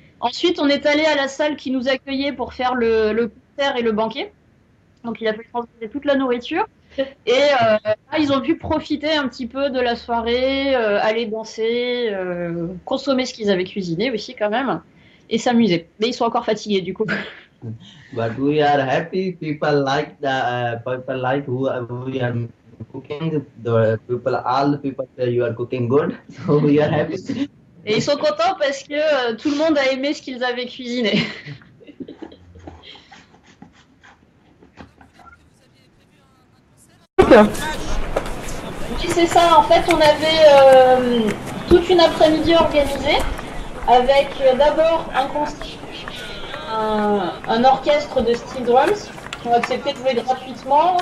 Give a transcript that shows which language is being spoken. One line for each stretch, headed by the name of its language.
French: Ensuite, on est allé à la salle qui nous accueillait pour faire le concert et le banquet. Donc il a fallu transporter toute la nourriture. Et là, ils ont pu profiter un petit peu de la soirée, aller danser, consommer ce qu'ils avaient cuisiné aussi quand même, et s'amuser. Mais ils sont encore fatigués du coup.
English: But we are happy. People like who we are cooking. All the people say you are cooking good, so we are happy.
French: Et ils sont contents parce que tout le monde a aimé ce qu'ils avaient cuisiné. Oui, c'est ça. En fait, on avait toute une après-midi organisée avec d'abord un concert, un orchestre de steel drums qui ont accepté de jouer gratuitement.